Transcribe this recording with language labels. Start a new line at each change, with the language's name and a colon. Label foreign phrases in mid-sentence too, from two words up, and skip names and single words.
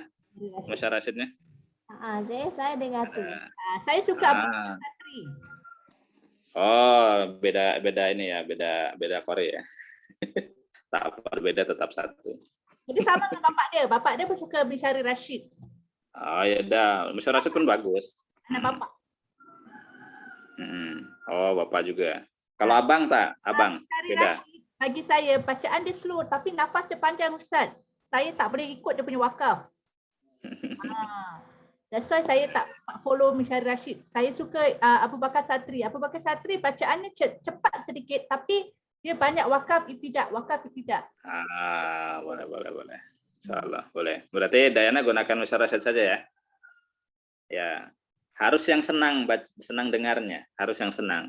Indonesian: Misyari Rashidnya? Saya dengar tuh. Saya suka Kasatri. Oh, beda ini ya, beda Korea.
Malay: Tak apa, beda tetap satu. Jadi sama dengan bapak dia pun suka Misyari Rashid. Oh ya dah, Misyari Rashid pun bagus. Anak bapak. Oh, bapak juga. Kalau abang tak? Abang beda. Rashid, bagi saya bacaan dia slow tapi nafas dia panjang Ustaz. Saya tak boleh ikut dia punya wakaf.
English: That's why
Malay: saya tak follow Misyari Rashid. Saya suka Abu Bakar Satri. Abu Bakar Satri bacaannya cepat sedikit tapi dia banyak wakaf ibtidak. Boleh. Insyaallah boleh.
Indonesian: Berarti Dayana gunakan Misyari Rashid saja ya. Ya. Harus yang senang dengarnya, harus yang senang.